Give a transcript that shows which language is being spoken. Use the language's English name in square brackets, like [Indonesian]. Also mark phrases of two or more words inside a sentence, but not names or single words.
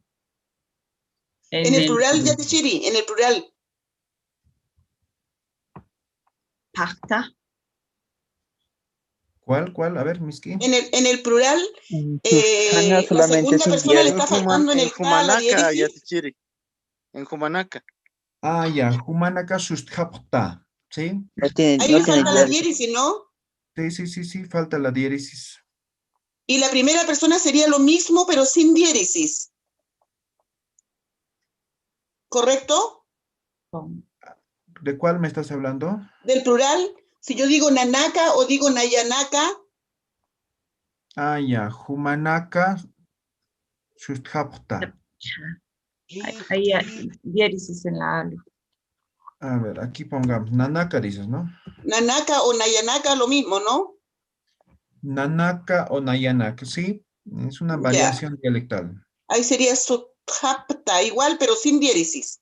[Spanish] En el plural, Yatichiri, en el plural. Pacta. ¿Cuál? A ver, Miski. En el plural, Susthana la solamente segunda sin persona le diéresis. está faltando en el ta, la Humanaca, diéresis. Yatichiri. En Humanaca. Ah, ya, [Aymara] Humanaka Susthapta, [Spanish] ¿sí? Ahí le falta la diéresis, ¿no? Sí, falta la diéresis. Y la primera persona sería lo mismo, pero sin diéresis. ¿Correcto? ¿De cuál me estás hablando? Del plural, si yo digo nanaka o digo nayanaka. Ah, ya, [Aymara] Humanaka Susthapta. [Spanish] Ahí hay diéresis en la A. A ver, aquí pongamos, Nanaka dices, ¿no? Nanaka o nayanaka, lo mismo, ¿no? Nanaka o Nayanaka, sí, es una variación dialectal. Ahí sería Susthapta, igual, pero sin diéresis.